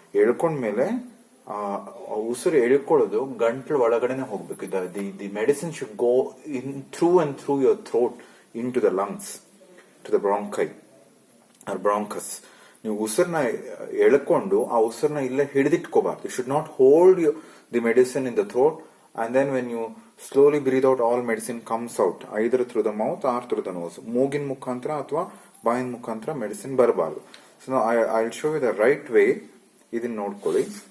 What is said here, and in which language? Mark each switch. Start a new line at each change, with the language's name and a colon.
Kannada: ಎಳ್ಕೊಂಡ್ಮೇಲೆ ಉಸಿರು ಎಳ್ಕೊಳ್ಳೋದು ಗಂಟ್ಲು ಒಳಗಡೆನೆ ಹೋಗ್ಬೇಕು.
English: The medicine should go in through and through your throat into the lungs, to the bronchi or bronchus.
Kannada: ನೀವು ಉಸಿರನ್ನ ಎಳ್ಕೊಂಡು ಆ ಉಸಿರನ್ನ ಇಲ್ಲೇ ಹಿಡಿದಿಟ್ಕೋಬಾರ್ದು.
English: You should not hold the medicine in the throat. And then when you slowly breathe out, all medicine comes out either through the mouth or through the nose.
Kannada: ಮೂಗಿನ ಮುಖಾಂತರ ಅಥವಾ ಬಾಯಿನ ಮುಖಾಂತರ ಮೆಡಿಸಿನ್ ಬರಬಾರ್ದು.
English: So I will show you the right way.
Kannada: ಇದನ್ನ ನೋಡ್ಕೊಳ್ಳಿ.